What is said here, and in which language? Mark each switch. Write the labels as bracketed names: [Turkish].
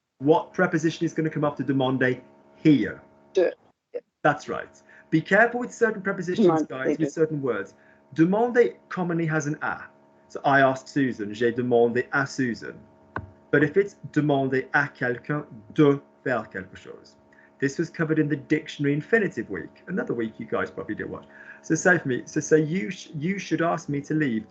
[English] What preposition is going to come after demander? Here. That's right. Be careful with certain prepositions, guys, with certain words. Demander commonly has an a. So I asked Susan, [French] j'ai demandé à Susan. [English] But if it's [French] demander à quelqu'un de faire quelque chose. [English] This was covered in the dictionary infinitive week. Another week you guys probably did watch. So say for me, so say you should ask me to leave.